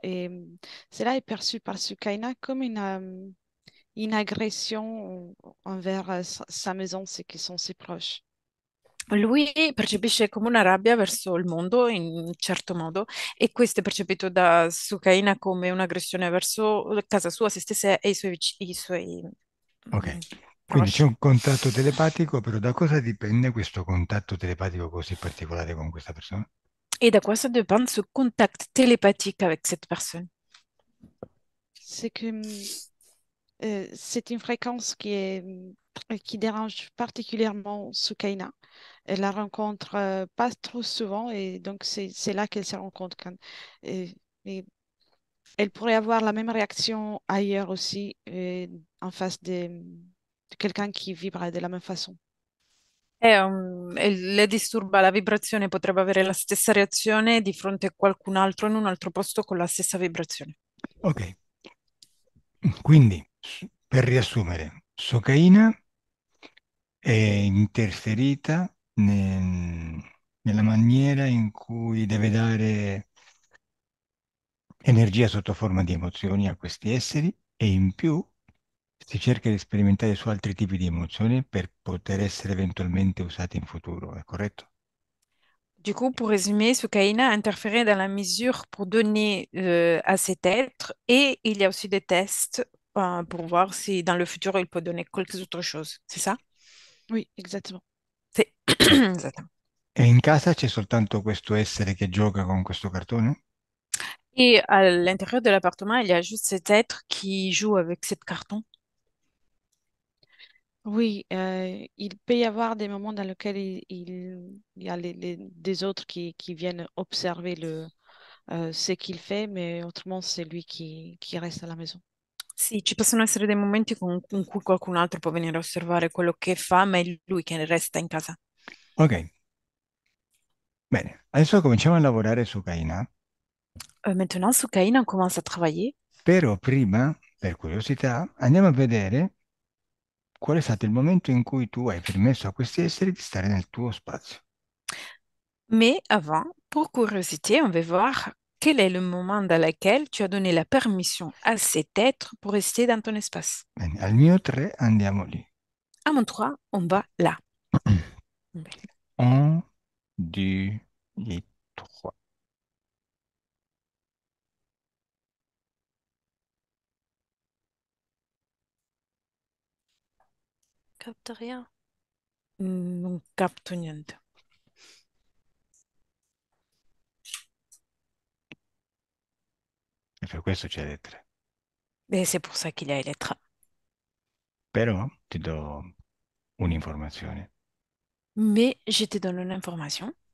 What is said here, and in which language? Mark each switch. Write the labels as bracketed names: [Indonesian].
[French] Et cela est perçu par Sukaina comme une agression envers sa maison, ceux qui sont si proches. [Italian] Lui percepisce come una rabbia verso il mondo in un certo modo e questo è percepito da Sukaina come un'aggressione verso casa sua, se stessa e i suoi... Ok, mm, Quindi c'è un contatto telepatico, però da cosa dipende questo contatto telepatico così particolare con questa persona? [French] Et de quoi ça dépend ce contact télépathique avec cette personne? C'est que c'est une fréquence qui dérange particulièrement Soukaina. Elle la rencontre pas trop souvent et donc c'est là qu'elle se rend compte et, et elle pourrait avoir la même réaction ailleurs aussi en face de quelqu'un qui vibre de la même façon. [Italian] Le disturba la vibrazione, potrebbe avere la stessa reazione di fronte a qualcun altro in un altro posto con la stessa vibrazione. Ok, quindi per riassumere, Socaina è interferita nella maniera in cui deve dare energia sotto forma di emozioni a questi esseri e in più si cerca di sperimentare su altri tipi di emozioni per poter essere eventualmente usati in futuro, è corretto? [French] Du coup, pour résumer, Soukaina a interféré dans la mesure pour donner à cet être et il y a aussi des tests pour voir si dans le futur il peut donner quelque autre chose. C'est ça? Oui, exactement. C'est Exactement. [Italian] E in casa c'è soltanto questo essere che gioca con questo cartone? [French] Et à l'intérieur de l'appartement, il y a juste cet être qui joue avec cette carton. Oui, il peut y avoir des moments dans lesquels il y a des autres qui viennent observer ce qu'il fait, mais autrement, c'est lui qui reste à la maison. [Italian] Sì, ci possono essere dei momenti in cui qualcun altro può venire a osservare quello che fa, ma è lui che resta in casa. Ok, bene. Adesso cominciamo a lavorare su Caina, [French] Maintenant, Soukaina commence à travailler, [Italian] però prima, per curiosità, andiamo a vedere qual è stato il momento in cui tu hai permesso a questi esseri di stare nel tuo spazio. [French] mais avant, pour curiosité, on va voir quel est le moment dans lequel tu as donné la permission à cet être pour rester dans ton espace. [Italian] Bene, al mio 3 andiamo lì. [French] À mon 3, on va là. 1, 2, et 3. Capte rien. [Italian] Non capto niente. E per questo c'è le 3. [French] Et c'est pour ça qu'il y a les lettres. [Italian] Però ti do un'informazione. [French] Mais je te donne une information.